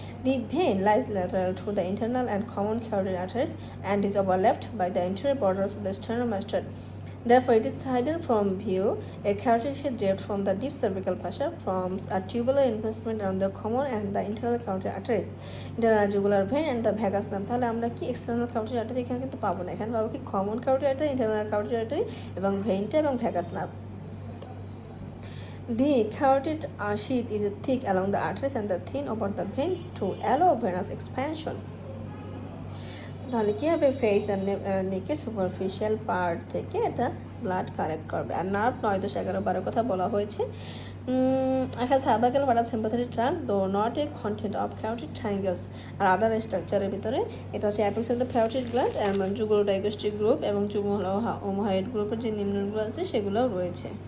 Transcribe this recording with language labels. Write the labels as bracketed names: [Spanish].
[English] The vein lies lateral to the internal and common carotid arteries and is overlapped by the anterior borders of the sternum. Therefore, it is hidden from view. A carotid sheath derived from the deep cervical fascia forms a tubular investment on the common and the internal carotid arteries, internal jugular vein and the vagus nerve. [Bangla] তাহলে আমরা কি external carotid artery এখানে কিন্তু পাবো না, এখানে পাবো কি common carotid artery, internal carotid artery এবং ভেইনটা এবং vagus nerve. [English] The carotid sheath is thick along the arteries and the thin over the vein to allow venous expansion. [Bangla] তাহলে কি হবে, ফেস আর নেকের সুপারফিশিয়াল পার্ট থেকে এটা ব্লাড কালেক্ট করবে। আর nerve 9, 10, 11, 12 কথা বলা হয়েছে। একটা [English] Cervical part of sympathetic trunk though not a content of carotid triangles. [Bangla] আর আদার স্ট্রাকচারের ভিতরে এটা হচ্ছে [English] apex of the carotid gland, [Bangla] যুগল ডাইগাস্ট্রিক গ্রুপ এবং যুগ্ম ওমোহয়েড গ্রুপের যে নিম্নগুলো আছে সেগুলোও রয়েছে।